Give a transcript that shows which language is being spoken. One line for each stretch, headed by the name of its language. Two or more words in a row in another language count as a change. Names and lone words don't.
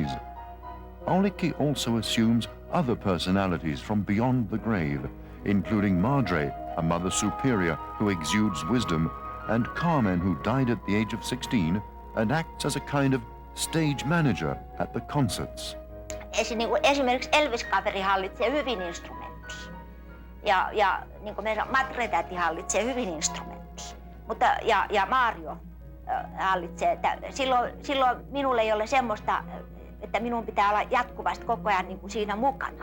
English: Aulikki also assumes other personalities from beyond the grave, including Madre, a mother superior who exudes wisdom, and Carmen, who died at the age of 16 and acts as a kind of stage manager at the concerts.
Finnish: Esimerkiksi Elvis-kaveri hallitsee hyvin instrumenttia. Ja niin kuin meidän Matre-täti hallitsee hyvin instrumenttia. Ja Mario hallitsee. Silloin minulla ei ole semmoista, että minun pitää olla jatkuvasti koko ajan niin kuin siinä mukana.